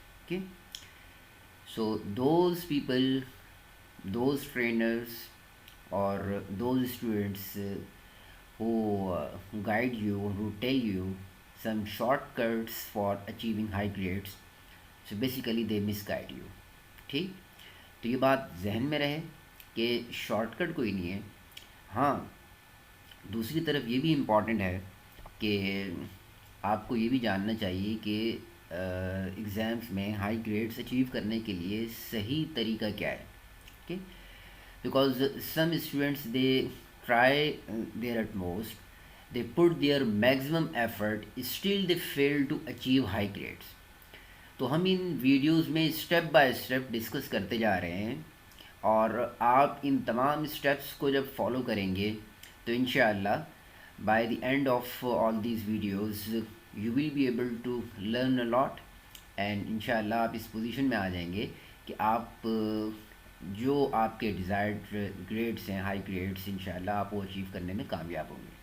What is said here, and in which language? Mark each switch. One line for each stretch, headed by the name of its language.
English: Okay, so those people, those trainers or those students who guide you, who tell you some shortcuts for achieving high grades, so basically they misguide you.
Urdu: ٹھیک, تو یہ بات ذہن میں رہے کہ short cut کوئی نہیں ہے. ہاں, دوسری طرف یہ بھی امپورٹنٹ ہے کہ آپ کو یہ بھی جاننا چاہیے کہ ایگزامس میں ہائی گریڈس اچیو کرنے کے لیے صحیح طریقہ کیا ہے.
English: Okay, because some students they try their utmost, they put their maximum effort, still they fail to achieve high grades.
Urdu: تو ہم ان ویڈیوز میں اسٹیپ بائی اسٹیپ ڈسکس کرتے جا رہے ہیں, اور آپ ان تمام اسٹیپس کو جب فالو کریں گے تو انشاءاللہ
English: by the end of all these videos you will be able to learn a lot, and
Urdu: انشاءاللہ آپ اس پوزیشن میں آ جائیں گے کہ آپ جو آپ کے ڈیزائرڈ گریڈس ہیں, ہائی گریڈس, انشاءاللہ آپ وہ اچیو کرنے میں کامیاب ہوں گے.